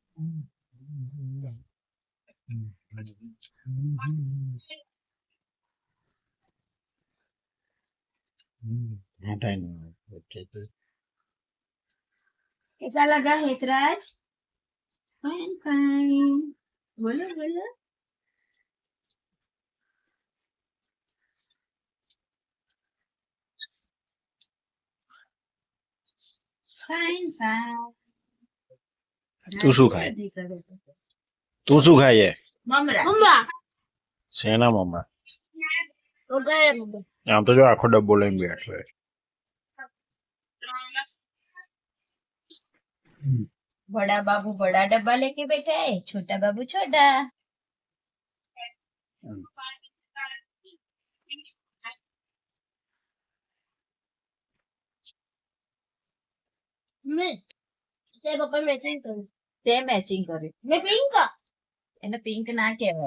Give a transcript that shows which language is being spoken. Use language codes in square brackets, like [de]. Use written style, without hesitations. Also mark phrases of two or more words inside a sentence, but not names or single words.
[hi] कैसा लगा हेतराज? [en] fine fine, [hi] बोलो बोलो। [en] fine fine. [gu] તું શું ખાય? તું શું ખાય? મમરા મમ્મા શેના મમ્મા? વગાડે મમ્મા. આમ તો જો આખો ડબ્બો લઈને બેઠો છે. [hi] बड़ा बाबू बड़ा डब्बा लेके बैठा है, छोटा बाबू छोटा। [gu] મેં તે પપ્પા મેચિંગ કર્યું. તે મેચિંગ કર્યું. મેં પિંક એને પિંક ના કહેવાય.